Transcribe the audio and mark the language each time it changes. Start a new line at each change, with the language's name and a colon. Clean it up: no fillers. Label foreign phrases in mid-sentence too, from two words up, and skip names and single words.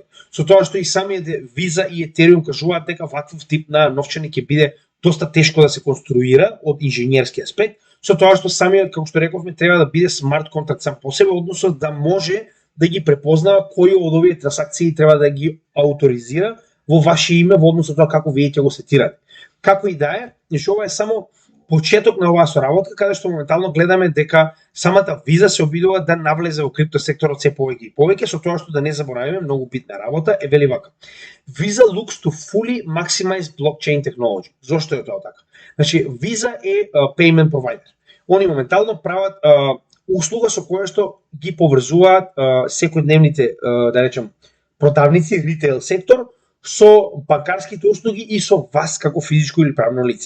Macedonian: Со тоа што и самите Visa и Ethereum кажуваат дека ваков тип на новчаник ќе биде доста тешко да се конструира од инженерски аспект, со тоа што самиот, како што рековме, треба да биде смарт контракт сам по себе, односно да може да ги препознава кои од овие трансакции треба да ги ауторизира во ваше име во однос на тоа како вие ќе го сетирате. Како и да е, значи ова е само почеток на оваа соработка, каде што моментално гледаме дека самата Visa се обидува да навлезе во крипто секторот се повеќе и повеќе, со тоа што да не заборавиме, многу битна работа е вели вака.
English: Visa looks to fully maximize blockchain technology.
Macedonian: Зошто е тоа така? Значи Visa е
English: payment provider.
Macedonian: Они моментално прават услуга со која што ги поврзуваат секојдневните, да речем, продавници, ритейл сектор со банкарските услуги и со вас како физичко или правно лице.